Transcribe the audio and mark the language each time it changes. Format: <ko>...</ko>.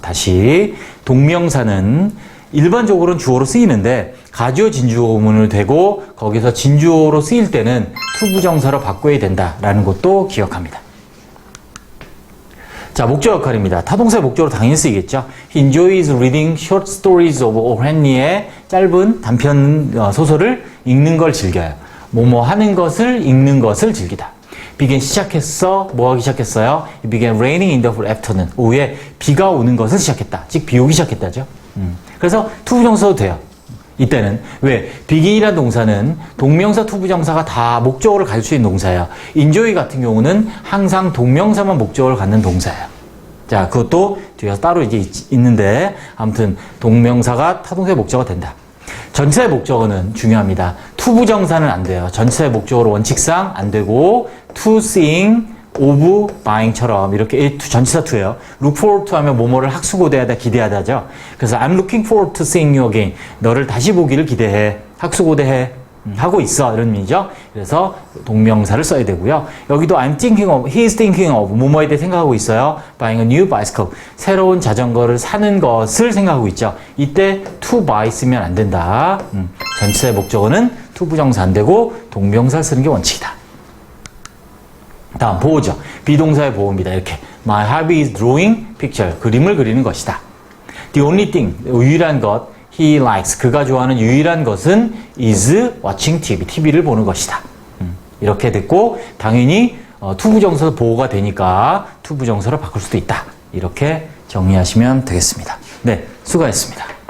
<ko>다시 동명사는 일반적으로는 주어로 쓰이는데 가주어 진주어문을 대고 거기서 진주어로 쓰일 때는 투부정사로 바꿔야 된다라는 것도 기억합니다. 자, 목적 역할입니다. 타동사의 목적으로 당연히 쓰이겠죠.</ko> <en>He enjoys reading short stories of O.</en> <ko>Henry의 짧은 단편 소설을 읽는 걸 즐겨요. 뭐뭐 하는 것을 읽는 것을 즐기다. begin 시작했어. 뭐 하기 시작했어요?</ko> <en>It began raining in the afternoon.</en> <ko>오후에 비가 오는 것을 시작했다. 즉 비 오기 시작했다죠. 그래서 투부정사도 돼요. 이때는 왜? begin이라는 동사는 동명사, 투부정사가 다 목적어를 가질 수 있는 동사예요. enjoy 같은 경우는 항상 동명사만 목적어를 갖는 동사예요. 자, 그것도 뒤에서 따로 이제 있는데 아무튼 동명사가 타동사의 목적어가 된다. 전치사의 목적어는 중요합니다. 투부정사는 안 돼요. 전치사의 목적어로 원칙상 안 되고</ko> <en>to seeing, of buying</en> <ko>처럼 이렇게 전치사 to예요. look forward to 하면 뭐뭐를 학수고대하다, 기대하다죠. 그래서</ko> <en>I'm looking forward to seeing you again.</en> <ko>너를 다시 보기를 기대해. 학수고대해. 하고 있어. 이런 의미죠. 그래서 동명사를 써야 되고요. 여기도</ko> <en>I'm thinking of, he is thinking of</en> <ko>뭐뭐에 대해 생각하고 있어요.</ko> <en>buying a new bicycle.</en> <ko>새로운 자전거를 사는 것을 생각하고 있죠. 이때</ko> <en>to buy</en> <ko>쓰면 안 된다. 전치사의 목적어는 투부정사 안 되고 동명사를 쓰는 게 원칙이다. 다음 보호죠. 비동사의 보호입니다. 이렇게</ko> <en>My hobby is drawing picture.</en> <ko>그림을 그리는 것이다.</ko> <en>The only thing,</en> <ko>유일한 것,</ko> <en>he likes,</en> <ko>그가 좋아하는 유일한 것은</ko> <en>is watching TV,</en> <ko>TV를 보는 것이다. 이렇게 됐고 당연히 투부정사 보호가 되니까 투부정사로 바꿀 수도 있다. 이렇게 정리하시면 되겠습니다. 네, 수고하셨습니다.</ko>